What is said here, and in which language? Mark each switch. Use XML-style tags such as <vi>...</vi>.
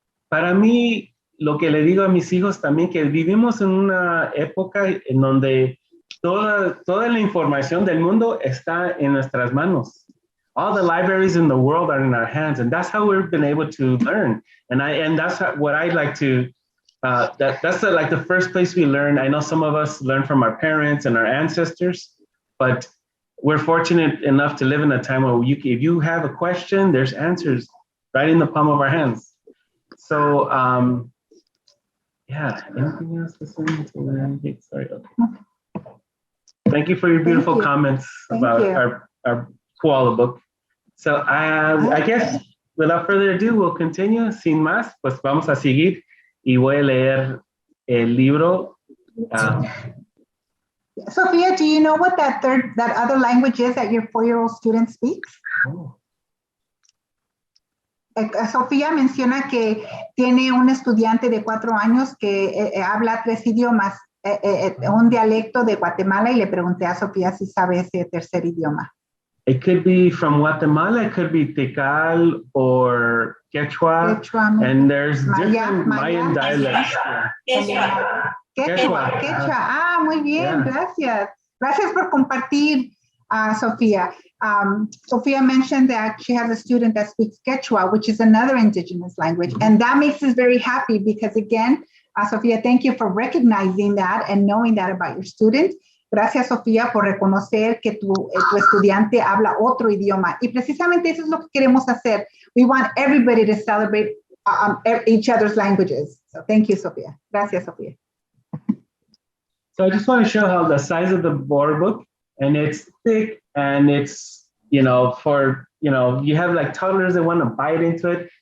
<es>Para mí, lo que le digo a mis hijos también, que vivimos en una época en donde toda la información del mundo está en nuestras manos.</es> <en>All the libraries in the world are in our hands, and that's how we've been able to learn. And that's what I like to. That's the first place we learn. I know some of us learn from our parents and our ancestors, but we're fortunate enough to live in a time where if you have a question, there's answers right in the palm of our hands. So, yeah. Anything else to say? Sorry. Okay. Thank you for your beautiful comments about our koala book. So I guess without further ado, we'll continue.</en> <es>Sin más, pues vamos a seguir y voy a leer el libro.</es> <en>Sophia, do you know what that other language is that your 4-year-old student speaks? Oh.</en> <es>Sofía menciona que tiene un estudiante de 4 años que habla 3 idiomas, un dialecto de Guatemala, y le pregunté a Sofía si sabe ese tercer idioma.</es> <en>It could be from Guatemala, it could be Tikal or Quechua, and there's different Mayan dialects.</en> <es>Quechua. Ah, muy bien, gracias. Gracias por compartir, Sofía.</es> <en>Sofía mentioned that she has a student that speaks Quechua, which is another indigenous language, and that makes us very happy because, again, Sofía, thank you for recognizing that and knowing that about your student.</en> <es>Gracias, Sofía, por reconocer que tu estudiante habla otro idioma. Y precisamente eso es lo que queremos hacer.</es> <en>We want everybody to celebrate each other's languages. So thank you, Sofía. Gracias, Sofía. So I just want to show how the size of the board book, and it's thick, and it's, you have like toddlers that want to bite into it.</en>